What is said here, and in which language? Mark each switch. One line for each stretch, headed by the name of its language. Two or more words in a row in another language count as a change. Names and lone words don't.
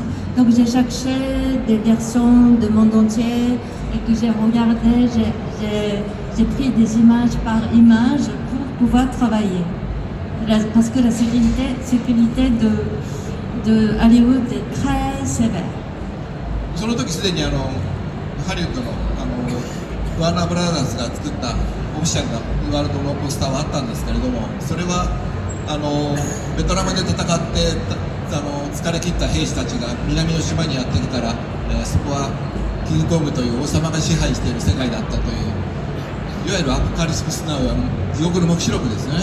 French: Donc j'ai cherché des versions du monde entier et que j'ai regardé, j'ai pris des images par image pour pouvoir travailler. Parce que la sécurité de Hollywood est très sévère.
Japanese: その時すでにハリウッドのワーナーブラザーズが作ったオフィシャルなワールドのポスターはあったんですけれども、それはベトナムで戦って疲れ切った兵士たちが南の島にやってきたら、そこはキングコングという王様が支配している世界だったという、いわゆるアポカリスプスナウ地獄の黙示録ですよね。